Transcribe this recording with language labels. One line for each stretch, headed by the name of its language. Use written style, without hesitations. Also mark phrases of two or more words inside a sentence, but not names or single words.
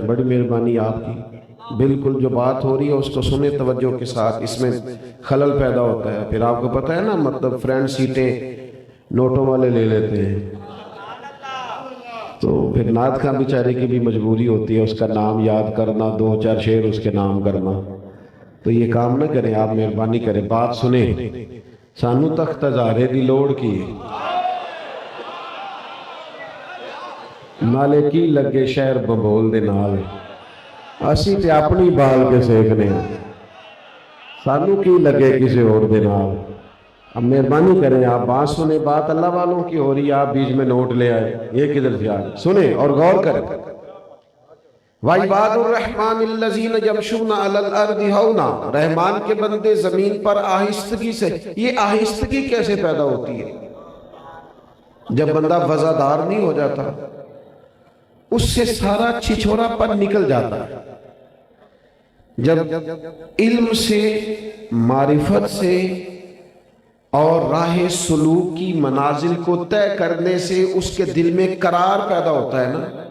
Urdu: بڑی مہربانی آپ کی، بالکل جو بات ہو رہی ہے اس کو سنیں توجہ کے ساتھ، اس میں خلل پیدا ہوتا ہے۔ پھر آپ کو پتہ ہے نا، مطلب فرینڈ سیٹیں نوٹوں والے لے لیتے ہیں، تو پھر نعت خاں بیچارے کی بھی مجبوری ہوتی ہے اس کا نام یاد کرنا، دو چار شعر اس کے نام کرنا۔ تو یہ کام نہ کریں آپ، مہربانی کریں، بات سنیں۔
Punjabi: سانو تخت ہزارے دی لوڑ کی، نالے کی لگے شہر بمبول دے نال، اسی تے اپنی بال کے سیکھنے ہیں، سانو کی لگے کسی اور دے نال۔
Urdu: اب مہربانی کریں آپ بات سنیں، بات اللہ والوں کی ہو رہی ہے، آپ بیچ میں نوٹ لے آئے، یہ کدھر سے آئے؟ سنیں اور غور کریں۔
Arabic: وَعِبَادُ الرَّحْمَنِ الَّذِينَ يَمْشُونَ عَلَى الْأَرْضِ هَوْنًا،
Urdu: رحمان کے بندے زمین پر آہستگی سے۔ یہ آہستگی کیسے پیدا ہوتی ہے؟ جب بندہ وزادار نہیں ہو جاتا، اس سے سارا چھچورا پن نکل جاتا ہے۔ جب علم سے، معرفت سے اور راہ سلوک کی منازل کو طے کرنے سے اس کے دل میں قرار پیدا ہوتا ہے نا۔